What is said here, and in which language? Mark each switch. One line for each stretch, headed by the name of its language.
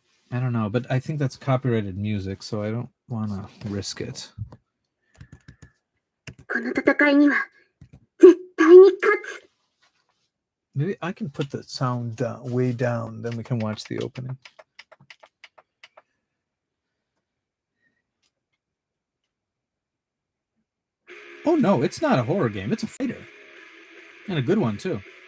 English: I don't know, but I think that's copyrighted music, so I don't want to risk it.
Japanese: この戦いには絶対に勝つ。
English: Maybe I can put the sound way down, then we can watch the opening. Oh no, it's not a horror game. It's a fighter. And a good one too.